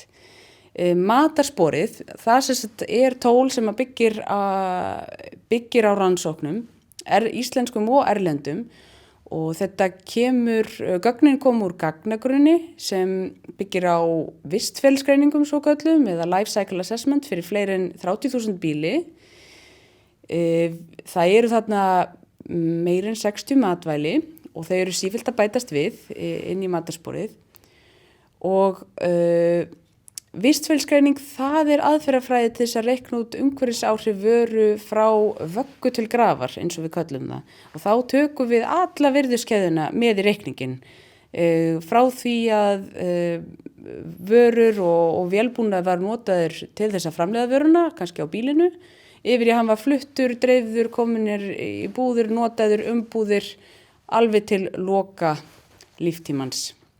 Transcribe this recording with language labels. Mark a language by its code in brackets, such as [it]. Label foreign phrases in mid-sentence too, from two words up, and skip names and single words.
[is] Matarsporið, það tól sem að byggir á rannsóknum, íslenskum og erlendum og gögnin kom úr gagnagrunni sem byggir á vistferðsgreiningum svo köllum eða [en] life cycle assessment [is] fyrir fleiri en 30.000 bíli. Það eru þarna meira en 60 matvæli og þau eru sífellt að bætast við inn í matarsporið og vistferðsgreining það aðferðafræði til þess að reikna út umhverfisáhrif vöru frá vöggu til grafar eins og við köllum það og þá tökum við alla virðiskeðjuna með í reikningin frá því að vörur og vélbúnað var notaður til þess að framleiða vöruna, kannski á bílinu, yfir í hann var fluttur, dreifður, kominir í búðir, notaður, umbúðir, alveg til loka líftímans.